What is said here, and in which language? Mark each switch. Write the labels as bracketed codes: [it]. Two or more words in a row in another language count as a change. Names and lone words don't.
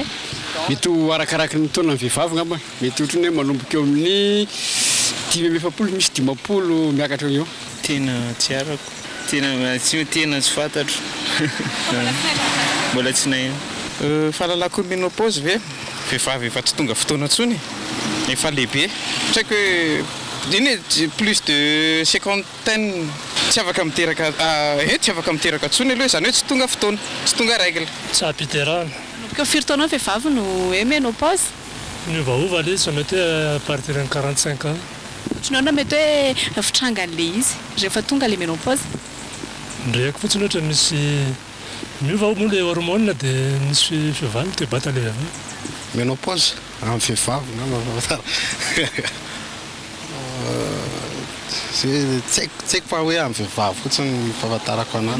[mg] mety ho arakaraky ny taona ny vehivavy ngamba mety ohatrany hoe manomboka eo amin'ny 10 misy 10 miakatra eo tena tsy arako tena tsy fantatro mbola tsy nahena fahalalako ménopause ve vehivavy efa tsy tonga fotoana tsony efa lehibe tsy haiko hoe iny [fr] plus de cinquantaine [mg] tsy afaka miteraka tsy afaka miteraka tsony aloha zany hoe tsy tonga fotoana tsy tonga règle tsy ampiterahana Ko firy taona ny vehivavy no hoe ménopause miovaova le izy mety hoe [fr] à partir de 45 ans [mg] ohatranao mety hoe fitranga an'le izy rehefa tonga le ménopause ndraiky fotsiny ohatra misy miovaova moa le hormone dia misy fiovany toe-bata le vehivavy ménopause amin'ny vehivavy ngamba tsy haiko fa hoe amin'ny vehivavy fotsiny fahafantarako anazy